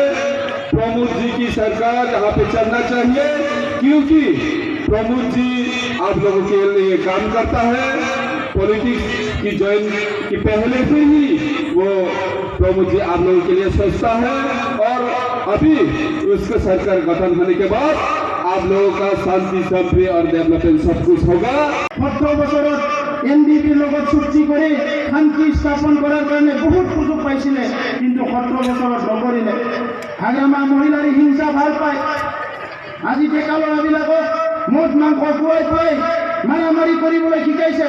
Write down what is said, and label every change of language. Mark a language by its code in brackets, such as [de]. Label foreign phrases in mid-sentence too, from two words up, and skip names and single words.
[hi] प्रमोद जी की सरकार यहाँ पे चलना चाहिए, क्योंकि प्रमोद जी आप लोगों के लिए काम करता है। पॉलिटिक्स की ज्वाइन की पहले से ही वो प्रमोद जी आप लोगों के लिए सोचता है, और अभी उसका सरकार गठन होने के बाद आप लोगों का शांति समृद्धि और डेवलपमेंट सब कुछ होगा। [as] 18 বছৰত এনডিপিৰ লগত চুক্তি কৰি শান্তি স্থাপন কৰাৰ কাৰণে বহুত সুযোগ পাইছিলে, কিন্তু 17 বছৰত নকৰিলে। হাগ্ৰামা মহিলাৰ হিংসা ভাল পায়। আজি ডেকা ল'ৰাবিলাকক মদ মাংস খুৱাই খুৱাই মাৰামাৰি কৰিবলৈ শিকাইছে।